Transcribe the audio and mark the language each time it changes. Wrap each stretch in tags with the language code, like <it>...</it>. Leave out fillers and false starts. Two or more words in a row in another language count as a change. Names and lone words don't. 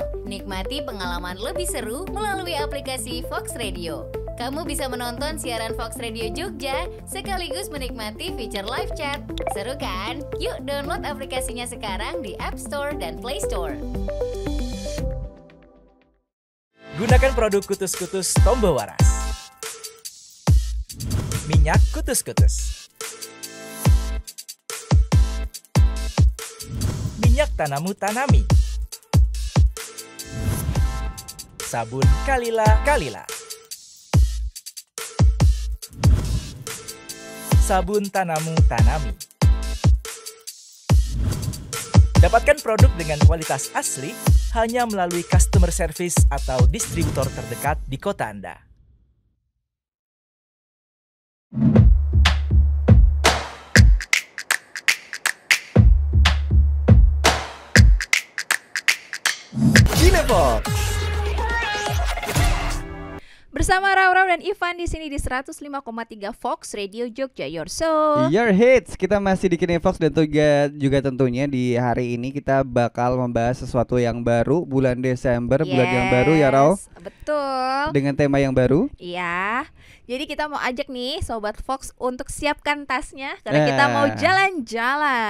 <id>Nikmati pengalaman lebih seru melalui aplikasi Fox Radio. Kamu bisa menonton siaran Fox Radio Jogja sekaligus menikmati fitur</id> <en>live chat.</en> <id>Seru kan? Yuk download aplikasinya sekarang di App Store dan Play Store. Gunakan produk Kutus-Kutus Tombo Waras. Minyak Kutus-Kutus. Tanamu Tanami. Sabun Kalila Kalila. Sabun Tanamu Tanami. Dapatkan produk dengan kualitas asli hanya melalui</id> <en>customer service</en> <id>atau distributor terdekat di kota Anda. Cinefox. Bersama Raurau dan Ivan di sini di 105,3 Fox Radio Jogja,</id> <en>your soul. Your hits.</en> <id>Kita masih di Cinefox dan juga tentunya di hari ini kita bakal membahas sesuatu yang baru bulan Desember, bulan yang baru ya Rau. Betul. Dengan tema yang baru. Iya. Jadi kita mau ajak nih Sobat Fox untuk siapkan tasnya karena kita mau jalan-jalan.</id>